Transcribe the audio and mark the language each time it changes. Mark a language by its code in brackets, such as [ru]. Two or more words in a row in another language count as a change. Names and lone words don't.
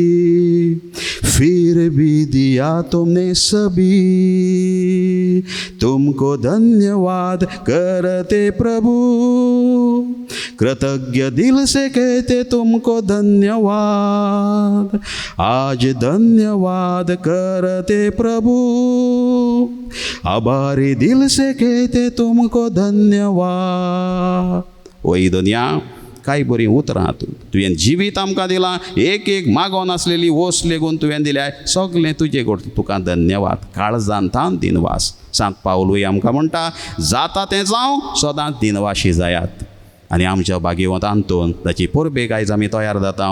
[hi] फिर भी दिया तुमने सभी, तुमको धन्यवाद करते प्रभु, कृतज्ञ दिल से कहते तुमको धन्यवाद, आज धन्यवाद करते प्रभु, आभारी दिल से कहते तुमको धन्यवाद. [kok] वही दुनिया काय बरी उतरां तुवें जिवीत आमकां दिलां. एक एक मागोन आसलेली वस्त लेगून तुवें दिल्या. सगलें तुजें करता. तुका धन्यवाद. काळजान थान दिनवास. सांत पावलूय आमकां म्हणटा, जाता तें जावं, सदांच दिनवाशी जायात. आनी आमच्या भाग्यवंतांतून ताची परबेक आयज आमी तयार जाता.